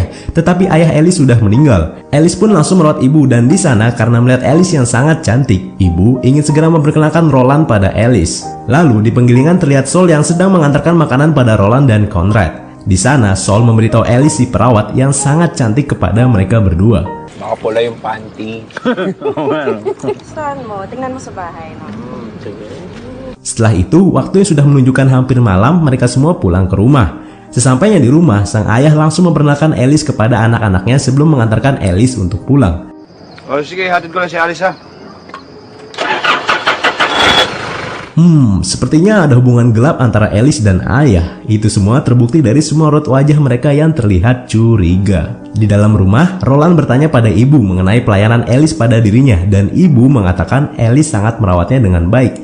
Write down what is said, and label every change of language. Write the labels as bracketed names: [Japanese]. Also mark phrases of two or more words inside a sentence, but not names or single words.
[Indonesian] Tetapi ayah Alice sudah meninggal. Alice pun langsung merawat ibu dan di sana karena melihat Alice yang sangat cantik, ibu ingin segera memperkenalkan Roland pada Alice. Lalu di penggilingan terlihat Sol yang sedang mengantarkan makanan pada Roland dan Conrad. Di sana Sol memberitahu Alice si perawat yang sangat cantik kepada mereka berdua. [Filipino] Nakapula yung panty. Saan mo? Tingnan mo sa bahay. No? [Indonesian] Setelah itu, waktunya sudah menunjukkan hampir malam, mereka semua pulang ke rumah. Sesampainya di rumah, sang ayah langsung memperkenalkan Alice kepada anak-anaknya sebelum mengantarkan Alice untuk pulang. [Filipino] Oh, sige, hatid ko lang si Alice ha. [Indonesian] Sepertinya ada hubungan gelap antara Alice dan ayah. Itu semua terbukti dari semua raut wajah mereka yang terlihat curiga. Di dalam rumah, Roland bertanya pada ibu mengenai pelayanan Alice pada dirinya dan ibu mengatakan Alice sangat merawatnya dengan baik.